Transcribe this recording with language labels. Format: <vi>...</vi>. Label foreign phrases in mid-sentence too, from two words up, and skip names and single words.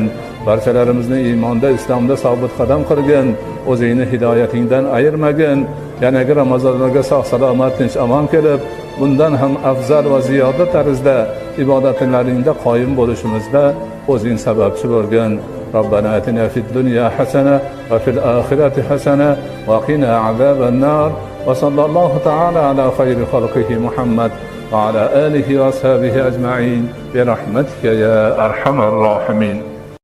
<uz>Barchalarimizni iymonda, islomda sobit qadam qilgin, o'zingni hidoyatingdan ayirmagin. Yanagi Ramazonlarga sog' salomat, tinch omon kelib, bundan ham afzal va ziyoda tarzda ibodatlaringda qoyim bo'lishimizda o'zing sababchi bo'lgin.</uz> <ar>ربنا آتنا في الدنيا حسنة وفي الآخرة حسنة وقنا عذاب النار وصلى الله تعالى على خير خلقه محمد وعلى آله وأصحابه أجمعين برحمتك يا أرحم الراحمين.</ar>